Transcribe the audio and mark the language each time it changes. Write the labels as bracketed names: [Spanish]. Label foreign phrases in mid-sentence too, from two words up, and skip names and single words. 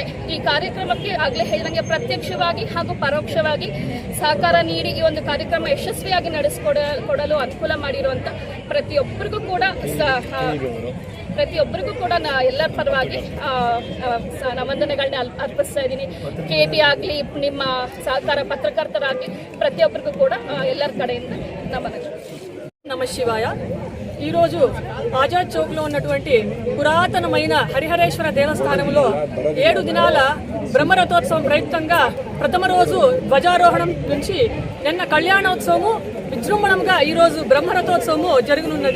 [Kannada] ಈ ಕಾರ್ಯಕ್ರಮಕ್ಕೆ ಆಗಲೇ ಹೇಳಿದಂಗೆ ಪ್ರತ್ಯಕ್ಷವಾಗಿ ಹಾಗೂ ಪರೋಕ್ಷವಾಗಿ ಸಹಕಾರ ನೀಡಿ ಈ ಒಂದು ಕಾರ್ಯಕ್ರಮ ಯಶಸ್ವಿಯಾಗಿ ನಡೆಸಿಕೊಡಲು ಅನುಕೂಲ ಮಾಡಿರುವಂಥ ಪ್ರತಿಯೊಬ್ಬರಿಗೂ ಕೂಡ ಎಲ್ಲರ ಪರವಾಗಿ ವಂದನೆಗಳನ್ನ ಅರ್ಪಿಸ್ತಾ ಇದ್ದೀನಿ. KB ಆಗಲಿ, ನಿಮ್ಮ ಸಹಕಾರ ಪತ್ರಕರ್ತರಾಗಲಿ, ಪ್ರತಿಯೊಬ್ಬರಿಗೂ ಕೂಡ ಎಲ್ಲರ ಕಡೆಯಿಂದ ನಮನಗಳು. [Telugu] నమ శివాయ. ఈరోజు ఆజాద్ చౌక్లో ఉన్నటువంటి పురాతనమైన హరిహరేశ్వర దేవస్థానంలో 7 దినాల బ్రహ్మరథోత్సవం ప్రయుక్తంగా ప్రథమ రోజు ధ్వజారోహణం నుంచి నిన్న కళ్యాణోత్సవము విజృంభణంగా ఈరోజు బ్రహ్మరథోత్సవము జరగనున్నది.